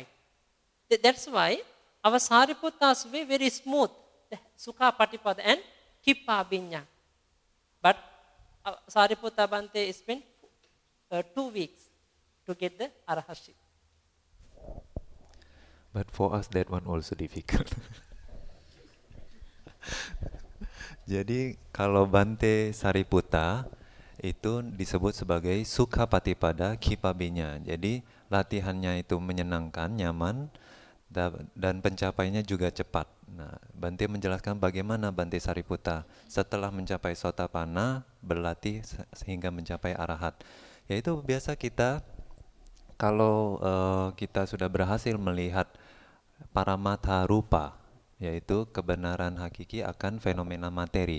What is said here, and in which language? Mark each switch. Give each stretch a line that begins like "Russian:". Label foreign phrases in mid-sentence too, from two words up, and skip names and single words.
English: That's why our Sariputta's way very smooth, the
Pali: Sukha Patipada
English: and Kippa Binya. But Sariputta Bante spent 2 weeks to get the arahatship. But for us that one also difficult.
Indonesian: Jadi kalau Bante Sariputta itu disebut sebagai
Pali: sukha patipada kipabinya.
Indonesian: Jadi latihannya itu menyenangkan, nyaman, dan pencapaiannya juga cepat. Nah, Bante menjelaskan bagaimana Bante Sariputta setelah mencapai Sotapanna berlatih sehingga mencapai arahat. Yaitu biasa kita kalau kita sudah berhasil melihat
Pali: paramatha rupa,
Indonesian: yaitu kebenaran hakiki akan fenomena materi.